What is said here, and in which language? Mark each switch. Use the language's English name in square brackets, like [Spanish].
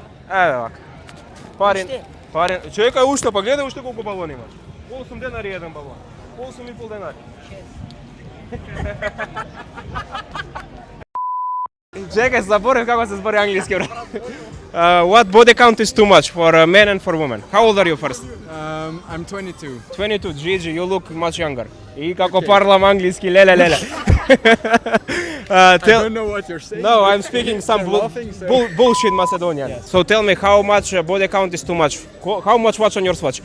[Macedonian] Еве вака. Парин, чекај уште, па гледај уште колку балони имаш. 8 денари еден балон. 8,5 денари. Чекај, заборев како се збори англиски, брат. [English] What body count is too much for men and for women? How old are you first? I'm 22. 22, Gigi, you look much younger. [Macedonian] И како парлам англиски, леле. [English] I don't know what you're saying. No, I'm speaking some They're laughing, so- bullshit Macedonian. Yes. So tell me how much body count is too much? How much watch on your watch?